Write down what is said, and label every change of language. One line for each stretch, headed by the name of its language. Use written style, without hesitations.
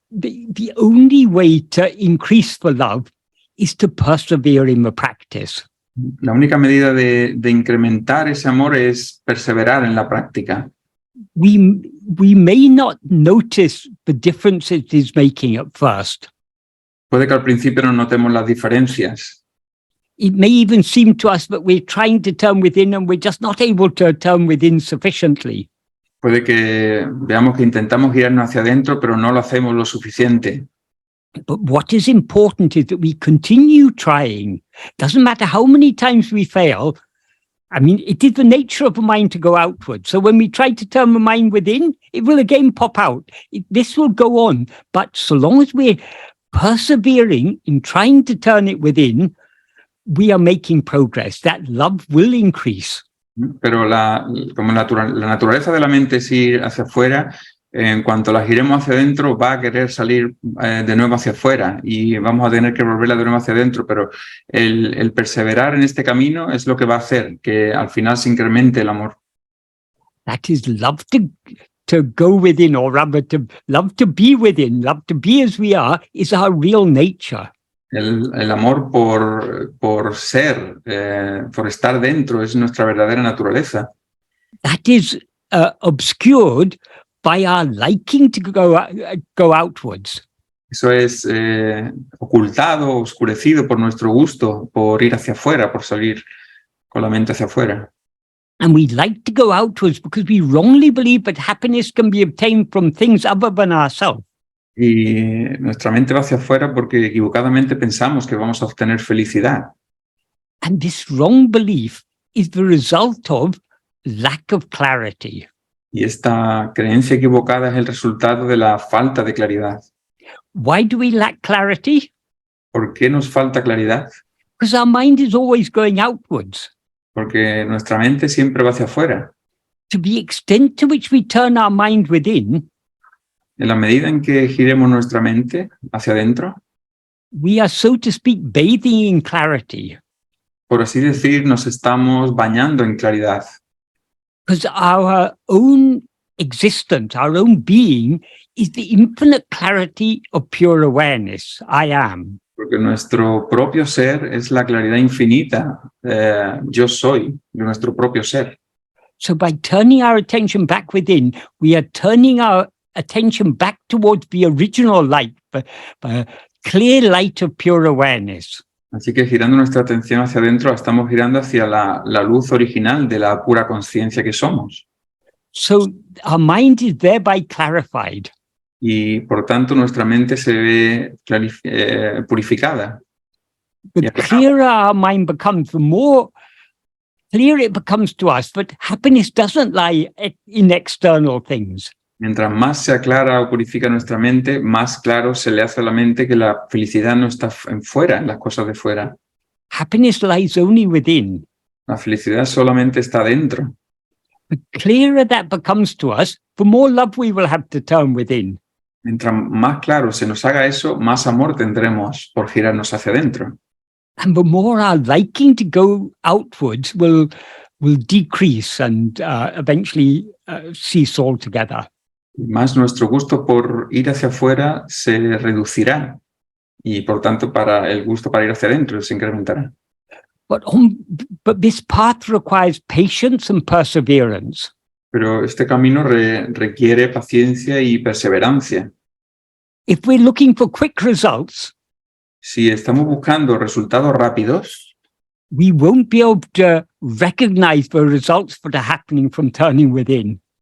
English: the only way to increase the love is to persevere in the practice.
Spanish: La única medida de incrementar ese amor es perseverar en la práctica.
English: We may not notice the difference it is making at first.
Spanish: Puede que al principio no notemos las diferencias.
English: It may even seem to us that we're trying to turn within and we're just not able to turn within sufficiently.
Spanish: Puede que veamos que intentamos girarnos hacia adentro, pero no lo hacemos lo suficiente.
English: But what is important is that we continue trying. Doesn't matter how many times we fail. I mean, it is the nature of the mind to go outward. So when we try to turn the mind within, it will again pop out. This will go on. But so long as we're persevering in trying to turn it within, we are making progress. That love will increase.
Spanish: Pero como la naturaleza de la mente es ir hacia afuera, en cuanto la giremos hacia adentro, va a querer salir de nuevo hacia afuera y vamos a tener que volverla de nuevo hacia adentro, pero el perseverar en este camino es lo que va a hacer que al final se incremente el amor.
English: That is love to go within, or rather to love to be within, love to be as we are, is our real nature.
Spanish: El amor por ser, por estar dentro, es nuestra verdadera naturaleza.
English: That is obscured by our liking to go outwards.
Spanish: Eso es ocultado, oscurecido por nuestro gusto, por ir hacia afuera, por salir con la mente hacia afuera.
English: And we like to go outwards because we wrongly believe that happiness can be obtained from things other than ourselves.
Spanish: Y nuestra mente va hacia afuera porque equivocadamente pensamos que vamos a obtener felicidad.
English: And this wrong belief is the result of lack of clarity.
Spanish: Y esta creencia equivocada es el resultado de la falta de claridad.
English: Why do we lack clarity?
Spanish: ¿Por qué nos falta claridad?
English: Because our mind is always going outwards.
Spanish: Porque nuestra mente siempre va hacia afuera.
English: To the extent to which we turn our mind within,
Spanish: En la medida en que giremos nuestra mente hacia adentro,
English: we are, so to speak, bathing in clarity.
Spanish: por así decir, nos estamos bañando en claridad.
English: Because our own existence, our own being, is the infinite clarity of pure awareness. I am.
Spanish: Porque nuestro propio ser es la claridad infinita. Yo soy de nuestro propio ser.
English: So by turning our attention back within, we are turning our attention back towards the original light, the clear light of pure awareness.
Spanish: Así que girando nuestra atención hacia adentro, estamos girando hacia la luz original de la pura conciencia que somos.
English: So our mind is thereby clarified.
Spanish: Y por tanto nuestra mente se ve purificada.
English: The clearer our mind becomes, the more clear it becomes to us that happiness doesn't lie in external things.
Spanish: Mientras más se aclara o purifica nuestra mente, más claro se le hace a la mente que la felicidad no está en fuera, en las cosas de fuera.
English: Happiness lies only within.
Spanish: La felicidad solamente está dentro.
English: The clearer that becomes to us, the more love we will have to turn within.
Spanish: Mientras más claro se nos haga eso, más amor tendremos por girarnos hacia adentro.
English: And the more our liking to go outwards will decrease and eventually cease altogether.
Spanish: Y más nuestro gusto por ir hacia afuera se reducirá y por tanto el gusto para ir hacia adentro se incrementará.
English: But this path requires patience and perseverance.
Spanish: Pero este camino requiere paciencia y perseverancia.
English: If we're looking for quick results,
Spanish: si estamos buscando resultados rápidos,
English: we won't be able to recognize the results that are happening from turning within.